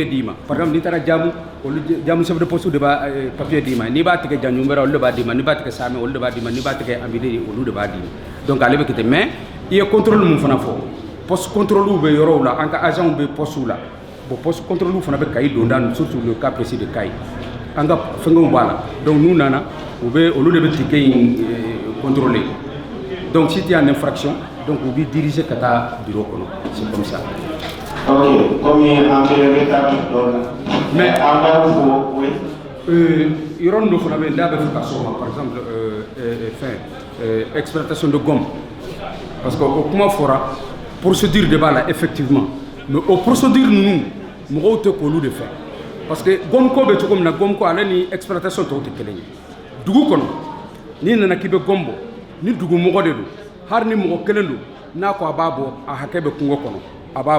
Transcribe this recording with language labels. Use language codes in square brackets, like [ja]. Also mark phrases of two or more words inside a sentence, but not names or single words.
[bm] d'i ma [fr] par exemple [bm] n'i taara Jamu olu Jamu [fr] chef de poste [bm] de b'a papier d'i ma n'i b'a tigɛ Janjunbɛra olu de b'a d'i ma n'i b'a tigɛ Samɛ olu de b'a d'i ma n'i b'a tigɛ Anbidi olu de b'a d'i ma donc ale bɛ kɛ ten mais i ye contrôle mun fana fɔ [fr] poste contrôle [bm] bɛ yɔrɔw la an ka agents bɛ poste la [fr] bon poste contrôle [bm] fana bɛ Kayi donda [fr] surtout le cas précis de Kayi [bm] an ka fɛngɛw b'a la donc n'u nana u bɛ olu de bɛ ticket in contrôler [fr] donc si tu as une infraction donc [bm] u b'i diriger ka taa bureau kɔnɔ [fr] c'est comme ça. ok comme [bm] an bɛ rétabli dɔɔni mais an b'a fɔ oui. yɔrɔ dɔ fana bɛ yen n'a bɛ fɛ ka s'o ma [fr] par exemple exploitation de gomme parce que [bm] o kuma fɔra procédure de b'a la effectivement mais o procédure ninnu mɔgɔw tɛ k'olu de fɛ [fr] parce que [bm] gomme ko bɛ cogo min na gomme ko ale ni exploitation tɔw tɛ kelen ye dugu kɔnɔ n'i nana k'i bɛ gomme bɔ ni dugumɔgɔ de don hali ni mɔgɔ kelen don n'a ko a b'a bɔ a hakɛ bɛ kungo kɔnɔ a b'a